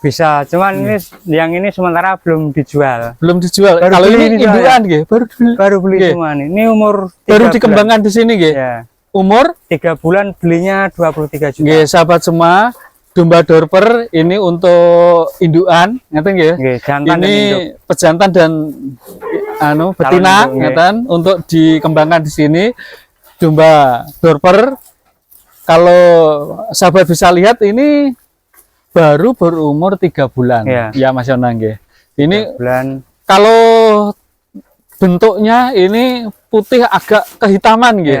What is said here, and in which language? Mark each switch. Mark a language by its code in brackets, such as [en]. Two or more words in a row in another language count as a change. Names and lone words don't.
[id] Bisa, cuman ini yang ini sementara belum dijual. Belum dijual. Baru Kalau beli ini ini indukan nggih, baru dibeli. Baru beli Nggih. semua nih. Ini umur 3 Baru bulan. dikembangkan di sini nggih. Ya, Umur 3 bulan belinya 23 juta. nggih sahabat semua, domba dorper ini untuk indukan, [jv] ngeten nggih. [id] Nggih, jantan dan Ini induk. pejantan dan betina induk, nggih. ngeten untuk dikembangkan di sini. Domba dorper kalau sahabat bisa lihat ini baru berumur 3 bulan. Iya. Ya Mas Yono nggih. Ini Bulan kalau bentuknya ini putih agak kehitaman gitu.